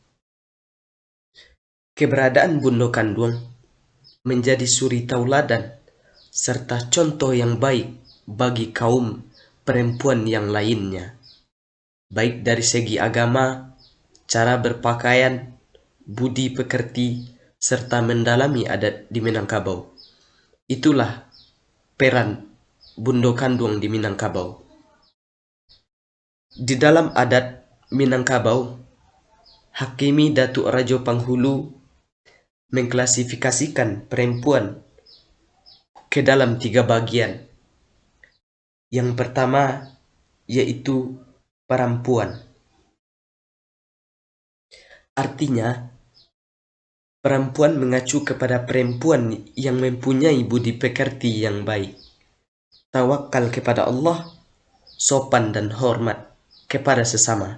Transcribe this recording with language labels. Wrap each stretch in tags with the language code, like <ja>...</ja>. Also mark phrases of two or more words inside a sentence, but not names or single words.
<id>Keberadaan Bundo Kanduang menjadi suri tauladan serta contoh yang baik bagi kaum perempuan yang lainnya, baik dari segi agama, cara berpakaian, budi pekerti, serta mendalami adat di Minangkabau. Itulah peran Bundo Kanduang di Minangkabau. Di dalam adat Minangkabau, Hakimi Datuk Rajo Panghulu mengklasifikasikan perempuan ke dalam 3 bagian. Yang pertama yaitu perempuan. Artinya, perempuan mengacu kepada perempuan yang mempunyai budi pekerti yang baik, tawakal kepada Allah, sopan dan hormat kepada sesama.</id>